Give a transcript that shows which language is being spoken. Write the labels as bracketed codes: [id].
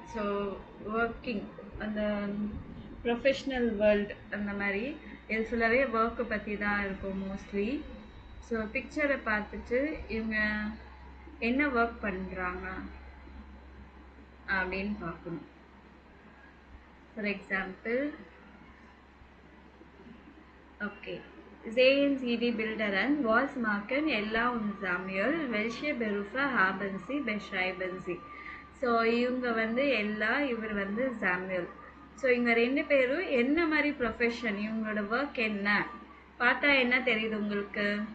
[en] So working [ta] அந்த professional world அந்த மாதிரி இது ஃபுல்லாகவே ஒர்க்கை பற்றி தான் இருக்கும் மோஸ்ட்லி. ஸோ பிக்சரை பார்த்துட்டு இவங்க என்ன ஒர்க் பண்ணுறாங்க அப்படின்னு பார்க்கணும். [en] For example, okay. [de] Sehen Sie die Bilder was machen Ella und Samuel, welche Berufe haben Sie, beschreiben Sie. [ta] So இவங்க வந்து எல்லா, இவர் வந்து சாமுவேல். ஸோ இவங்க ரெண்டு பேரும் என்ன மாதிரி ப்ரொஃபஷன், இவங்களோட ஒர்க் என்ன பார்த்தா என்ன தெரியுது உங்களுக்கு?